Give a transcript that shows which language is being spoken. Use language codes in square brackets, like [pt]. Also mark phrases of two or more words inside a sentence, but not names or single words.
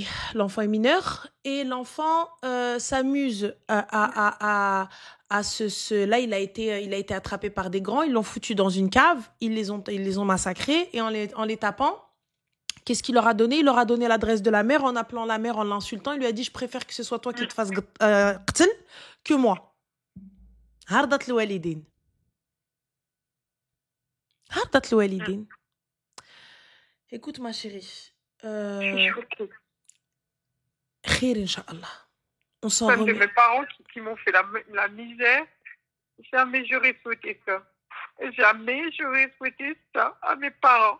[fr] L'enfant est mineur et l'enfant s'amuse à là, il a été attrapé par des grands, ils l'ont foutu dans une cave, ils les ont massacrés et en les tapant, qu'est-ce qu'il leur a donné? Il leur a donné l'adresse de la mère en appelant la mère, en l'insultant. Il lui a dit, je préfère que ce soit toi qui te fasses qtl que moi. [ar] حردت الوالدين. حردت الوالدين. [fr] Écoute, ma chérie. [ar] خير، إن شاء الله. [fr] On s'en remet. C'est mes parents qui m'ont fait la misère. Jamais j'aurais souhaité ça. Jamais j'aurais souhaité ça à mes parents.